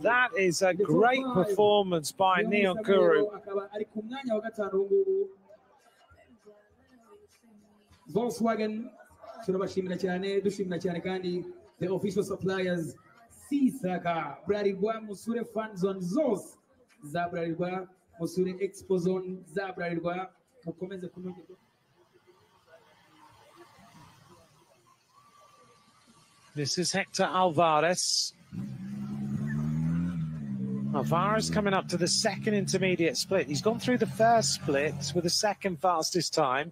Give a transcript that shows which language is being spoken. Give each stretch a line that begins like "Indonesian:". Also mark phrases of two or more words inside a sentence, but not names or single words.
English: That is a great performance by Niankuru.
Kinyarwanda: Volkswagen, turabashimira cyane, dushimira cyane kandi
English: the official suppliers
Kinyarwanda: Sisaka, Bralirwa, Musure Fan Zone zose za Bralirwa, Musure Expo Zone za Bralirwa, mukomeze kunoga.
English: This is Hector Alvarez. Alvarez coming up to the second intermediate split. He's gone through the first split with the second fastest time.